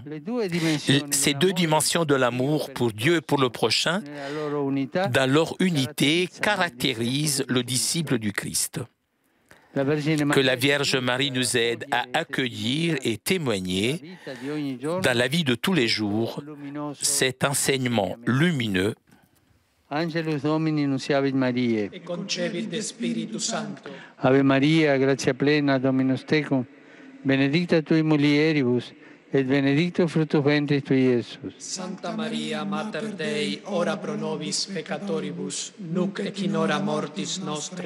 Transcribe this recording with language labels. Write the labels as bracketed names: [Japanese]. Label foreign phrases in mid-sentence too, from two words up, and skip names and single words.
[French] Ces deux dimensions de l'amour pour Dieu et pour le prochain, dans leur unité, caractérisent le disciple du Christ. Que la Vierge Marie nous aide à accueillir et témoigner dans la vie de tous les jours cet enseignement lumineux. [Latin] Angelus Domini nunciavit Mariae. Et concepit de Spiritu Sancto. Ave Maria, gratia plena, Dominus tecum, benedicta tui mulieribus, et benedictus fructus ventris tui, Iesus. Santa Maria, Mater Dei, ora pro nobis peccatoribus, nunc et in hora mortis nostre.